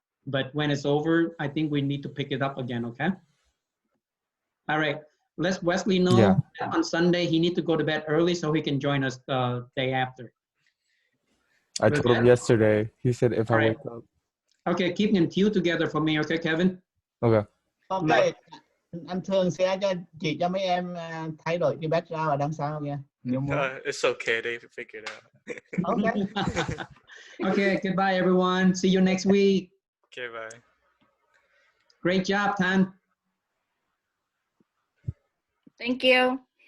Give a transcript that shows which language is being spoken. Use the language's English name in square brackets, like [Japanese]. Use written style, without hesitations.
[English] But when it's over, I think we need to pick it up again, okay? All right, let Wesley know that on Sunday he needs to go to bed early so he can join us the day after. I told him yesterday. He said if I wake up. Okay, keep them two together for me, okay, Kevin? Okay. [Vietnamese] Ok, anh Thương sẽ chỉ cho mấy em thay đổi cái background ở đằng sau nha. Nếu muốn. [English] It's okay, they figure it out. Okay. Okay, goodbye everyone. See you next week. Okay, bye. Great job, Tan. Thank you.